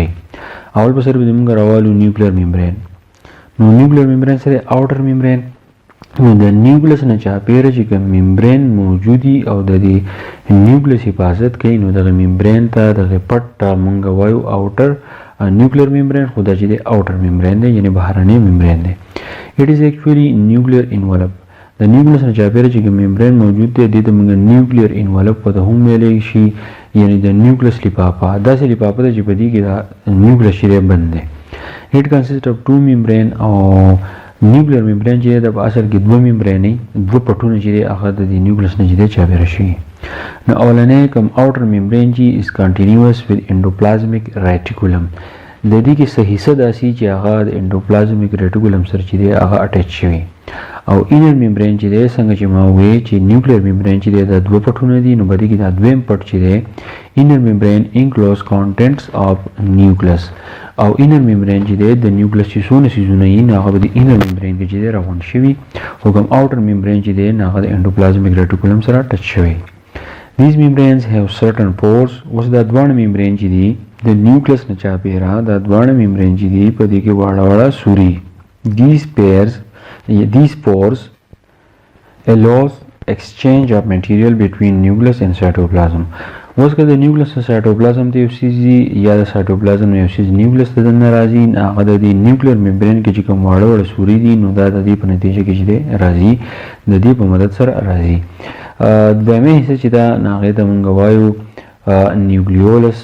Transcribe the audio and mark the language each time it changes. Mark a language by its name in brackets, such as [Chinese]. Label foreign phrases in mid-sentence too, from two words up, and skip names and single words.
[Pashto] اول په سر به موږ راوالو [English] nuclear membrane. [Pashto] نو [English] nuclear membrane [Pashto] سره [English] outer membrane. [Pashto] نو د نیوکلیس نه چاپېره چې کوم ممبرین موجود دي او د دې نیوکلیس حفاظت کوي نو دغه ممبرین ته دغه پټ ته موږ وایو [English] outer nuclear membrane. [Pashto] خو دا چې دی [English] outer membrane [Pashto] دی یعنې بهرنی ممبرین دی. [English] It is actually nuclear envelope. [Pashto] د نیوکلیس نه چاپېره چې کوم ممبرین موجود دی دې ته موږ [English] nuclear envelope [Pashto] ورته هم ویلی شي، یعنې د نیوکلیس لفافه. داسې لفافه ده چې په دې کې دا نیوکلیس چې دی بند دی. [English] It consists of 2 membrane [Pashto] او [English] nuclear membrane [Pashto] چې دی د په اصل کې دوه ممبرینې دوه پټونه چې دی هغه د دې نیوکلیس نه چې دی چاپېره شي. نو اولنی کوم [English] outer membrane چې is continuous with endoplasmic reticulum. [Pashto] د دې کې څه حصه داسې چې هغه د [English] endoplasmic reticulum [Pashto] سره چې دی هغه اټیچ شوي او [English] inner membrane [Pashto] چې دی څنګه چې ما وویل چې [English] nuclear membrane [Pashto] چې دی دا دوه پټونه دي، نو په دې کې دا دویم پټ چې دی [English] inner membrane enclose contents of nucleus, [Pashto] او [English] inner membrane [Pashto] چې دی د نیوکلس چې څونه څیزونه یي نو هغه به د [English] inner membrane [Pashto] کې چې دی راغونډ شوي، خو کوم [English] outer membrane [Pashto] چې دی نو هغه د [English] endoplasmic reticulum [Pashto] سره ټچ شوی. [English] These membranes have certain pores. [Pashto] اوس دا دوه ممبرین چې دي د نیوکلس نه چاپیره دا دوه ممبرین چې دي په دې کې واړه واړه سوري. [English] These pores allows exchange of material between nucleus and cytoplasm. [Pashto] اوس که د نیوکلس نه سایټوپلازم ته یو څیز یا د سایټوپلازم نه یو څیز نیوکلس ته دننه راځي، هغه د دې [English] nuclear membrane [Pashto] کې چې کوم واړه واړه سوري دي نو دا د دې په نتیجه کې چې دی راځي د دې په مدد سره راځي. دویمه حصه چې دا نو هغې ته مونږ وایو نیوکلیولس.